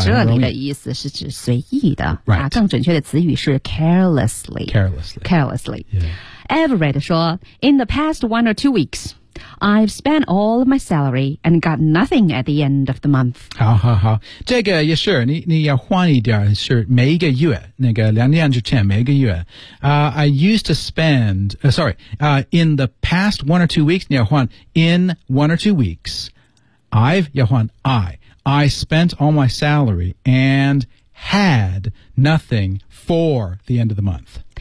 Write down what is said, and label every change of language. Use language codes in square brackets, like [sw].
[zh] 这里的意思是指随意的、 [en] right. [zh] 啊、更准确的词语是 carelessly. [en] Carelessly、yeah. Everett 说 In the past one or two weeks,I've spent all of my salary and got nothing at the end of the month. [zh] 好。这个也是你要换一点是每一个月那个两年之前每一个月。 [en] I used to spend, in the past one or two weeks, [zh] 你要换 [en] in one or two weeks, I spent all my salary and had nothing for the end of the month.